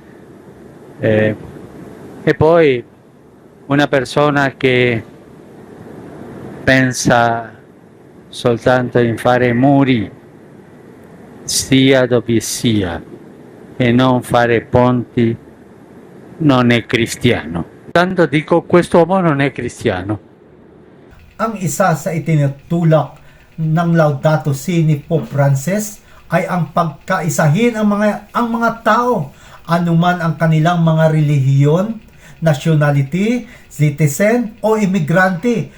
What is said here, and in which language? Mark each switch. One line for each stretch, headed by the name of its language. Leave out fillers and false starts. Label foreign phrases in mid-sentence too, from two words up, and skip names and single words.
Italian: E poi una persona che pensa soltanto in fare muri, sia dove sia, e non fare ponti, non è cristiano. Tanto dico, quest'uomo non è cristiano.
Filipino: Ang isa sa itinutulak ng Laudato Si ni Pope Francis ay ang pagkaisahin ang mga tao, anuman ang kanilang mga relihiyon, nationality, citizen o imigrante.